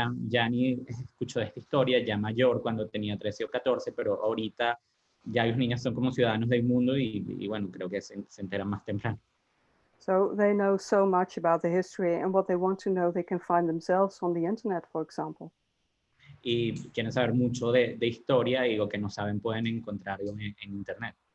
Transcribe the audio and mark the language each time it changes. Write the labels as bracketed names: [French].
[Spanish] Janny escuchó de esta historia ya mayor, cuando tenía 13 o 14, pero ahorita ya los niños son como ciudadanos del mundo y bueno, creo que se enteran más temprano. [English] So they know so much about the history, and what they want to know, they can find themselves on the internet, for example. [Spanish] Y quieren saber mucho de historia y lo que no saben pueden encontrarlo en internet.